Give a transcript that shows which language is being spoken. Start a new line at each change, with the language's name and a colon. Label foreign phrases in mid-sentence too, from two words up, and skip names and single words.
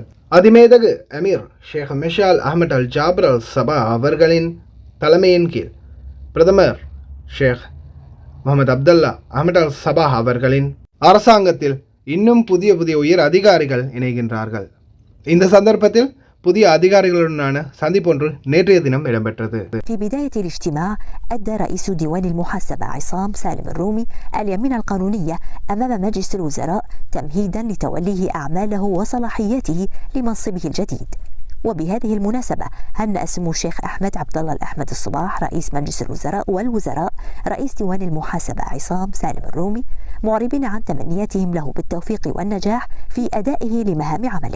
Tamil: அதிமேதகு அமீர் ஷேக் மிஷால் அஹமட் அல் ஜாபர் அல் சபா அவர்களின் தலைமையின் கீழ் பிரதமர் ஷேக் முகமது அப்துல்லா அஹமட் அல் சபா அவர்களின் அரசாங்கத்தில் இன்னும் புதிய உயர் அதிகாரிகள் இணைகின்றார்கள். இந்த சந்தர்ப்பத்தில் புதிய அதிகாரிகளுடனான சந்திப்பொன்று நேற்றைய தினம் இடம்பெற்றது.
Arabic: في بداية الاجتماع أدى رئيس ديوان المحاسبة عصام سالم الرومي اليمين القانونية أمام مجلس الوزراء تمهيدا لتوليه أعماله وصلاحياته لمنصبه الجديد. وبهذه المناسبة هنأ سمو الشيخ أحمد عبد الله الأحمد الصباح رئيس مجلس الوزراء والوزراء رئيس ديوان المحاسبة عصام سالم الرومي معربين عن تمنياتهم له بالتوفيق والنجاح في أدائه لمهام عمله.